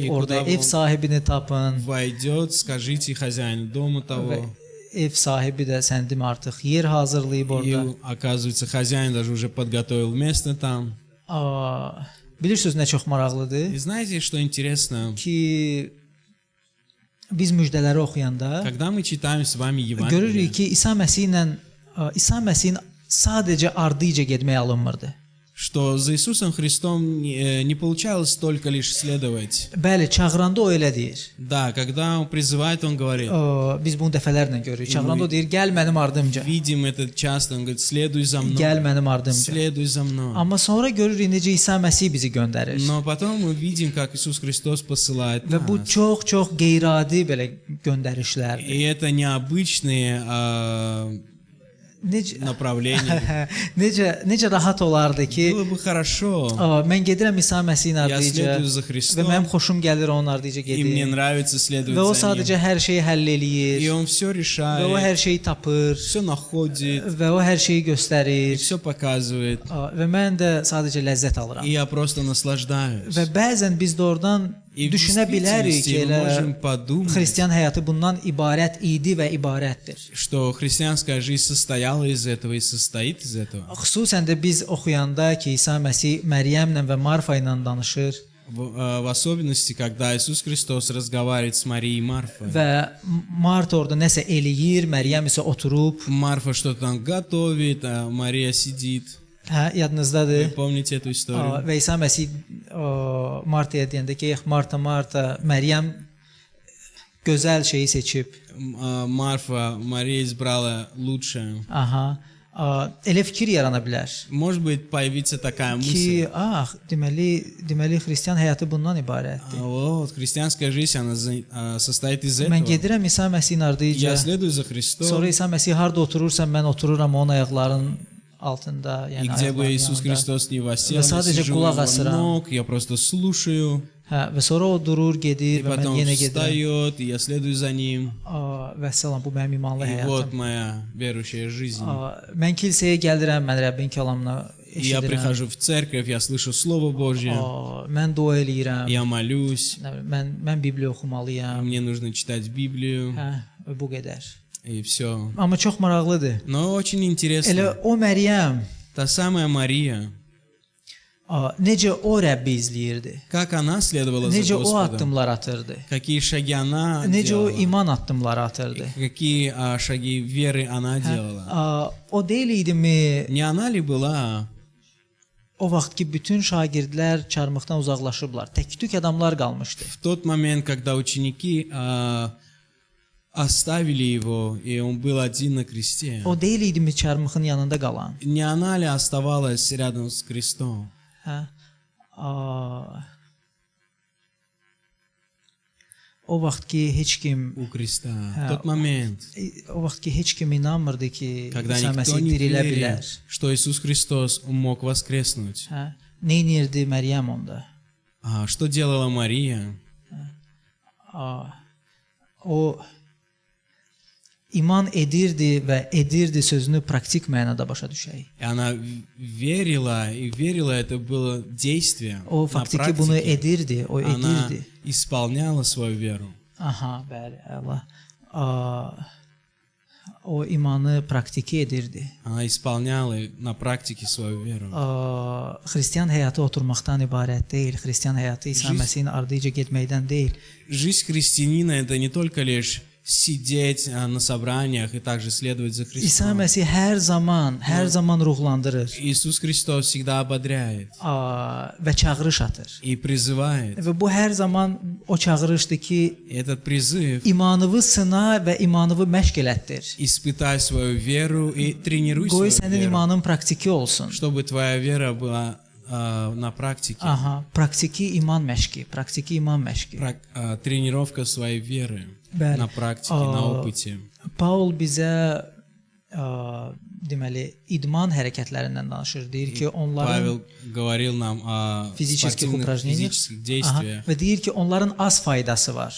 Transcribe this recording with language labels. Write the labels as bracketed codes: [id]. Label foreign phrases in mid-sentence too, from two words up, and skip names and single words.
[ru] И [az] orada [ru] куда [az] ev [ru] он [az] sahibini tapın [ru] войдет, скажите хозяину дома [az] və [ru] того, [az] ev sahibi də səndim artıq yer hazırlayıb [ru] и [az] orada. [ru] оказывается, хозяин даже уже подготовил место там. [az] Bilirsiniz nə çox maraqlıdır [ru] И знаете, что интересно? [az] ki, biz müjdələri oxuyanda [ru] Когда мы читаем с вами Евангелие, [az] görürük ki, İsa Məsihin sadəcə ardınca getmək alınmırdı. [ru] что за Иисусом Христом не получалось только лишь следовать. [az] Bəli, çağıranda o elə deyir. [ru] Да, когда Он призывает, Он говорит. [az] Biz bunu dəfələrlə görürük. Çağıranda o deyir, gəl mənim ardımca. [ru] Видим это часто, Он говорит: следуй за мной, [az] Gəl mənim ardımca. [ru] следуй за мной. [az] Amma sonra görürük necə İsa Məsih bizi göndərir. [ru] Но потом мы видим, как Иисус Христос посылает [az] Və bu [ru] нас. [az] çox qeyri-adi belə göndərişlərdir. [ru] И это необычные направления. [az] necə rahat olardı ki, [ru] Было бы хорошо. [az] mən gedirəm İsa Məsihin [ru] Я [az] ardınca [ru] следую за [az] və [ru] Христом, [az] mənim xoşum gəlir onun ardınca [ru] и мне [az] gedir. [ru] нравится [az] Və [ru] следовать [az] o [ru] за [az] sadəcə [ru] Ним. [az] hər şeyi həll [ru] И [az] eləyir. [ru] Он все [az] Və o [ru] решает, [az] hər şeyi tapır [ru] все находит, [az] və o hər şeyi [ru] и [az] göstərir. [ru] все показывает. [az] Və mən də sadəcə ləzzət alıram. [ru] И я просто наслаждаюсь. [az] Və bəzən biz də oradan [ru] И в [az] düşünə bilərik ki, [ru] действительности мы можем [az] elə [ru] подумать, [az] xristian həyatı bundan ibarət idi və ibarətdir. [ru] что христианская жизнь состояла из этого и состоит из этого. [az] Xüsusən də biz oxuyanda ki, İsa Məsih Məryəmlə və Marfa ilə danışır [ru] В особенности, когда Иисус Христос разговаривает с Марией и Марфой. [az] və Marta orada nəsə eləyir, Məryəm isə oturub. [ru] Марфа что-то там готовит, а Мария сидит. [az] Hə, [ru] Вы [az] yadınızdadır? [ru] помните эту историю? [az] Və İsa Məsih Martaya deyəndə ki, Marta, Məryəm gözəl şeyi seçib. [ru] Мария избрала лучшее. [az] Aha. Elə fikir yarana bilər [ru] Может быть, появится такая мысль. [az] ki, deməli xristian həyatı bundan ibarətdir. [ru] Вот, христианская жизнь, она состоит из [az] Mən [ru] этого. [az] gedirəm İsa Məsihin ardınca. [ru] Я следую за Христом. [az] Sonra İsa Məsih harda oturursa mən otururam onun ayaqlarının altında, [ru] И [az] yəni [ru] где бы [az] ayaqlarının [ru] Иисус [az] yanında. [ru] Христос не восел, Вы я [az] sadece [ru] сижу у [az] kulak [ru] его [az] asıram. [ru] ног, я просто слушаю, [az] Hə, və sonra o durur, [ru] и [az] gedir və mən [ru] потом [az] yenə gedirəm. [ru] встает, и я следую за ним. [az] Və salam, bu mənim imanlı [ru] И вот [az] həyatım. [ru] моя верующая жизнь. [az] Mən kilsəyə gəlirəm, mən Rəbbin kəlamını [ru] И я [az] eşidirəm. [ru] прихожу в церковь, я слышу Слово Божье, [az] Mən dua eləyirəm. [ru] я молюсь, [az] Mən Bibliya oxumalıyam. [ru] мне нужно читать Библию, [az] Hə, bu qədər. [ru] и все. [az] Amma çox maraqlıdır. [ru] Но очень [az] Elə [ru] интересно, [az] o Məryəm [ru] та самая Мария, [az] necə o Rəbbi izləyirdi. [ru] как она следовала за [az] Necə o [ru] Господом, [az] addımlar atırdı. [ru] какие шаги она [az] Necə o [ru] делала, [az] iman addımları atırdı. [ru] какие шаги веры она делала. [az] O deyil idimi [ru] Не она ли была [az] o vaxt ki bütün şagirdlər çarmıqdan uzaqlaşıblar. Tək-tük adamlar qalmışdı. [ru] в тот момент, когда ученики оставили его, и он был один на кресте? [az] O deyil idimi çarmıxın yanında qalan. [ru] Не она ли оставалась рядом с крестом? [az] Hə? O vaxt ki heç kim [ru] У креста. В тот момент, [az] o vaxt ki heç kim inanmırdı ki [ru] когда [az] İsa [ru] никто [az] Məsih [ru] не [az] dirilə [ru] верил, [az] bilər. [ru] что Иисус Христос mог воскреснуть. [az] Hə? Nə edirdi Məryəm onda? [ru] Что делала Мария? [az] O iman edirdi və edirdi sözünü praktik mənada başa düşək. [ru] И она верила, и верила, это было действие. [az] O [ru] на [az] faktiki bunu [ru] практике. [az] edirdi, o [ru] Она [az] edirdi. [ru] исполняла свою веру. [az] Aha, bəli, əla. O imanı praktiki edirdi. [ru] Она исполняла на практике свою веру. [az] Xristian həyatı oturmaqdan ibarət deyil. Xristian həyatı İsa Məsihin ardınca getməkdən deyil. [ru] Жизнь христианина — это не только лишь сидеть на собраниях и также следовать за [az] İsa [ru] Христом. [az] Məsih hər zaman ruhlandırır [ru] Иисус Христос всегда ободряет [az] və çağırış atır. [ru] и призывает. [az] Və bu hər zaman o çağırışdır ki, [ru] И этот призыв [az] imanını sına və imanını məşq elətdir. [ru] испытай свою веру и тренируй [az] Qoy [ru] свою [az] sənin [ru] веру, [az] imanın praktiki olsun. [ru] чтобы твоя вера была на практике. [az] Aha, praktiki iman məşqi, praktiki iman məşqi. [ru] Тренировка своей веры [az] Bəli. [ru] на практике, на опыте. [az] Paul bizə deməli idman hərəkətlərindən danışır. Deyir ki, onların [ru] Павел говорил нам о [az] fiziki [ru] спортивных упражнениях физических действиях. [az] və deyir ki, onların az faydası var.